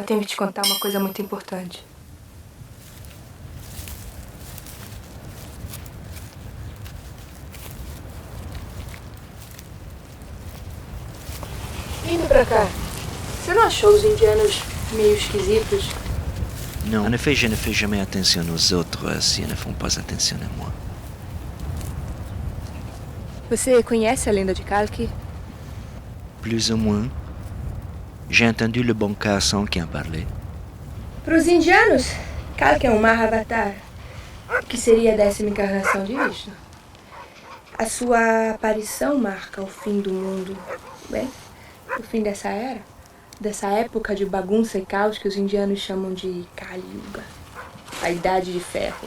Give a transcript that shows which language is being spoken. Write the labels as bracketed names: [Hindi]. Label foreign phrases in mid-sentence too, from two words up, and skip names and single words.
[Portuguese] Tenho que te contar uma coisa muito importante. Vindo pra cá. Você não achou os indianos meio esquisitos? [French] Non, en effet, je ne fais jamais attention aux autres s'ils ne font pas attention à moi. [Portuguese] Você conhece a lenda de Kalki? [French] Plus ou moins. J'ai entendu le bon Carson qui en parlait. [Portuguese] Para os indianos, Kalki é um Mahavatar, que seria a 10ª encarnação de Vishnu. A sua aparição marca o fim do mundo. Bem, o fim dessa era, dessa época de bagunça e caos que os indianos chamam de Kali Yuga, a Idade de Ferro.